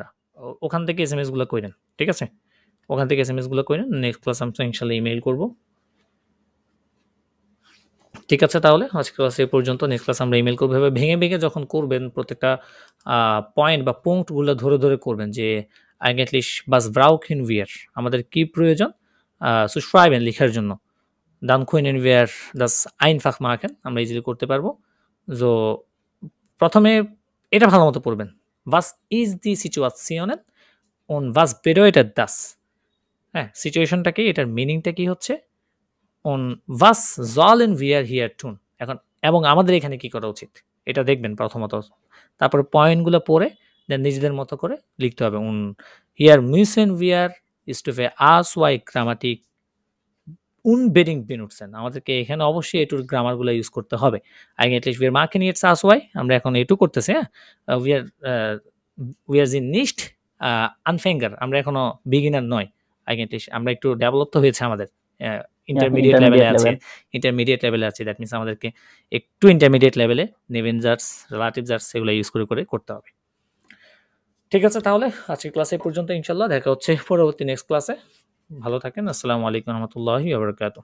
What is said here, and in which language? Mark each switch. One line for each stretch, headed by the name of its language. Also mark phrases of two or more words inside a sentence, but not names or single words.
Bangla: ওখান থেকে এসএমএস গুলো কইরেন, ঠিক আছে? ওখান থেকে এসএমএস গুলো কইরেন। নেক্সট ক্লাস আমরা ইনশাআল্লাহ ইমেইল করব। ঠিক আছে, তাহলে আজকের ক্লাস এই পর্যন্ত। নেক্সট ক্লাস আমরা ইমেইল করব। এভাবে ভেঙে ভেঙে যখন করবেন প্রত্যেকটা পয়েন্ট বা পুঙ্কটগুলো ধরে ধরে করবেন যে
German: eigentlich was brauchen wir,
Bangla: আমাদের কি প্রয়োজন
German: zu schreiben
Bangla: লেখার জন্য।
German: dann können wir das einfach machen,
Bangla: আমরা ইজিলি করতে পারবো। সো প্রথমে এটা ভালোমতো পড়বেন।
German: was ist die Situation und was bedeutet das?
Bangla: হ্যাঁ, সিচুয়েশনটা কি, এটার মিনিংটা কি হচ্ছে,
German: on was sollen wir hier tun,
Bangla: এখন এবং আমাদের এখানে কি করা উচিত এটা দেখবেন প্রথমত। তারপর পয়েন্টগুলো পড়ে দেন নিজেদের মতো করে লিখতে হবে।
German: hier müssen wir Stufe A2 Grammatik unbedingt benutzen,
Bangla: আমাদেরকে এখানে অবশ্যই এটুর গ্রামারগুলো ইউজ করতে হবে।
German: eigentlich wir machen jetzt A2,
Bangla: আমরা এখন এটু করতেছি। হ্যাঁ,
German: wir sind nicht Anfänger,
Bangla: আমরা এখনো বিগিনার নয়। eigentlich আমরা একটু ডেভেলপ তো হয়েছে আমাদের, ইন্টারমিডিয়েট লেভেলে আছে, ইন্টারমিডিয়েট লেভেলে আছে।
English: that means
Bangla: আমাদেরকে একটু ইন্টারমিডিয়েট লেভেলে নেভেনজার্স, রিলেটিভজার্স এগুলো ইউজ করে করে করতে হবে। ঠিক আছে, তাহলে আজকের ক্লাসে এই পর্যন্ত। ইনশাআল্লাহ দেখা হচ্ছে পরবর্তী নেক্সট ক্লাসে। ভালো থাকেন।
Arabic: السلام عليكم ورحمة الله وبركاته.